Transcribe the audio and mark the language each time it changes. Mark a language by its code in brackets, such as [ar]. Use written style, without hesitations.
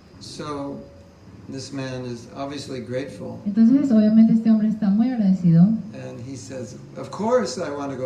[en] So, this man is obviously grateful, [es] Entonces, obviamente este hombre está muy agradecido. [en] and he says, "Of course, I want to go